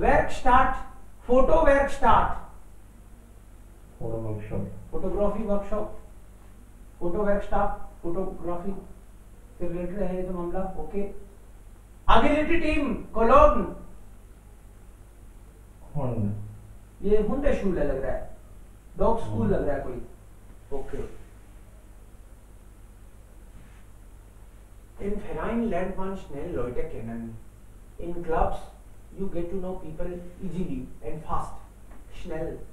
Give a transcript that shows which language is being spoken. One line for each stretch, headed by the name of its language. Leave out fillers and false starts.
Hindi: Work start, photo work start, photography workshop, photo work start, photography से related है जो मामला। ओके, अगिलिटी टीम कोलोन, ये हुंडे शूल लग रहा है, डॉग स्कूल लग रहा है कोई।
German: ओके, in Verein lernt man schnell Leute kennen.
English: In clubs you get to know people easily and fast, schnell.